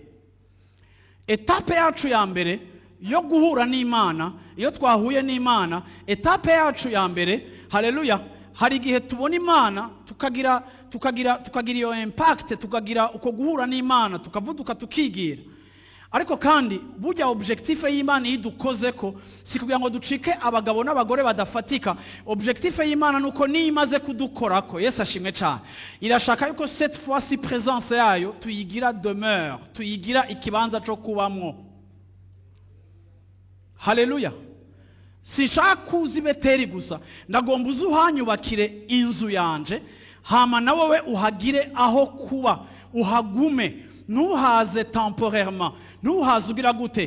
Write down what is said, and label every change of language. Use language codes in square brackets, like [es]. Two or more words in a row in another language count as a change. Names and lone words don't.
[rn] Etape yacu ya mbere yo guhura n'Imana, iyo twahuye n'Imana, etape yacu ya mbere, haleluya, hari igihe tubona Imana tukagira iyo impact, tukagira uko guhura n'Imana, tukavuduka tukigira. Ariko kandi burya objectif y'Imana yidukoze ko si kugira ngo ducike abagabo n'abagore badafatika. Objectif y'Imana nuko nimaze kudukorako. Yesu ashimwe cyane. Irashaka yuko [fr] cette fois si présence [rn] yayo tuyigira demeure, tuyigira ikibanza cyo kubamwo. Haleluya. Sinshaka kuza Ibeteri gusa, ndagomba uzuhanyubakire inzu yanje, hama na wowe uhagire aho kuba, uhagume, ntuhaze temporairement, ntuhaze ugira gute.